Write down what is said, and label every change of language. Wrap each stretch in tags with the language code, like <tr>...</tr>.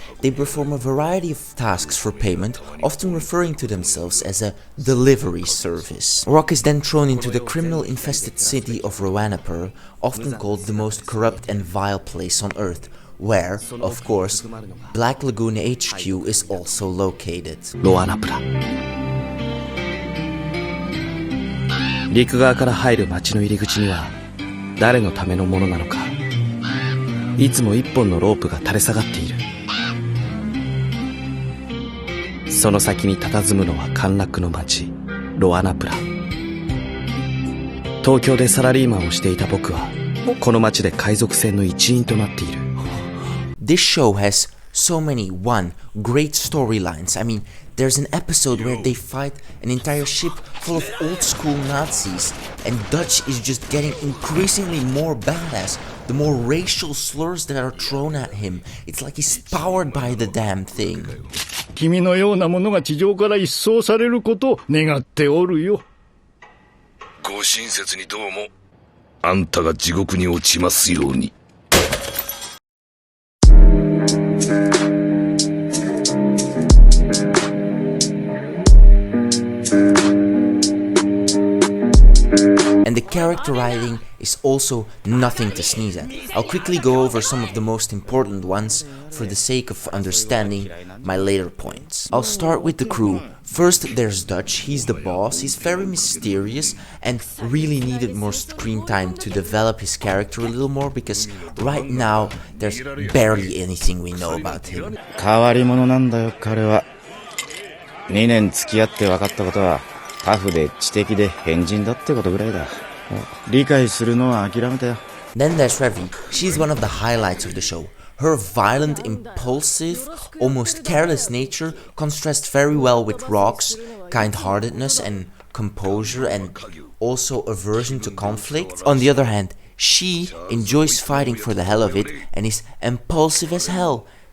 <en>They perform a variety of tasks for payment, often referring to themselves as a delivery service. Rock is then thrown into the criminal-infested city of Rewanapur, often called the most corrupt and vile place on Earth, where, of course, Black Lagoon HQ is also located.</en> <ja>陸側から入る町の入り口には誰のためのものなのか、いつも一本のロープが垂れ下がっている。その先に佇むのは陥落の町ロアナプラ。東京でサラリーマンをしていた僕はこの町で海賊船の一員となっている。</ja> <en>This show has so many, great storylines. I mean, there's an episode where they fight an entire ship full of old-school Nazis, and Dutch is just getting increasingly more badass the more racial slurs that are thrown at him. It's like he's powered by the damn thing.</en> <ja>君のようなものが地上から一掃されることを願っておるよ。ご親切にどうも。あんたが地獄に落ちますように。</ja> <en>And the character writing is also nothing to sneeze at. I'll quickly go over some of the most important ones for the sake of understanding my later points. I'll start with the crew. First, there's Dutch. He's the boss. He's very mysterious and really needed more screen time to develop his character a little more because right now there's barely anything we know about him.</en> <ja>変わり者なんだよ、彼は。2年付き合って分かったことはタフで知的で変人だってことぐらいだ。理解するのは諦めたよ。</ja> <en>Then there's Revi. She's one of the highlights of the show. Her violent, impulsive, almost careless nature contrasts very well with Rock's kind-heartedness and composure and also aversion to conflict. On the other hand, she enjoys fighting for the hell of it and is impulsive as hell.</en>